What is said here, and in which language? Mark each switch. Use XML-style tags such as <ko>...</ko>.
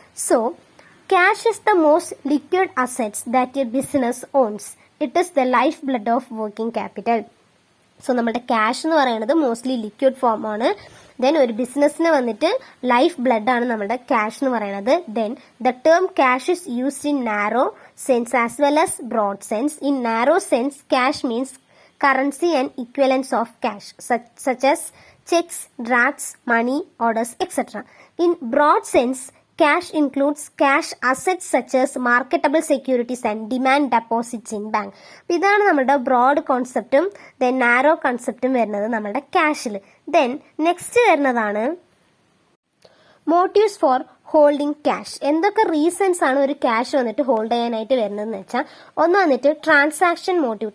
<en>So cash is the most liquid assets that a business owns. It is the life blood of working capital.</en> <ml>So നമ്മുടെ cash എന്ന് പറയുന്നത് mostly liquid form ആണ്. Then ഒരു ബിസിനസ്സിന് വന്നിട്ട് life blood ആണ് നമ്മുടെ ക്യാഷ് എന്ന് പറയുന്നത്.</ml> <en>Then the term cash is used in narrow sense as well as broad sense. In narrow sense cash means currency and equivalents of cash such as checks, drafts, money, orders, etc. In broad sense, cash includes cash assets such as marketable securities and demand deposits in bank.</en> <ml>ഇതാണ് നമ്മുടെ broad കോൺസെപ്റ്റും then narrow കോൺസെപ്റ്റും വരുന്നത് നമ്മുടെ ക്യാഷിൽ. Then next വരുന്നതാണ് motifs for holding cash. എന്തൊക്കെ reasons ആണ് ഒരു cash വന്നിട്ട് hold ചെയ്യാനായിട്ട് വരുന്നതെന്ന് വെച്ചാൽ ഒന്ന് വന്നിട്ട് ട്രാൻസാക്ഷൻ മോട്ടീവ്.</ml>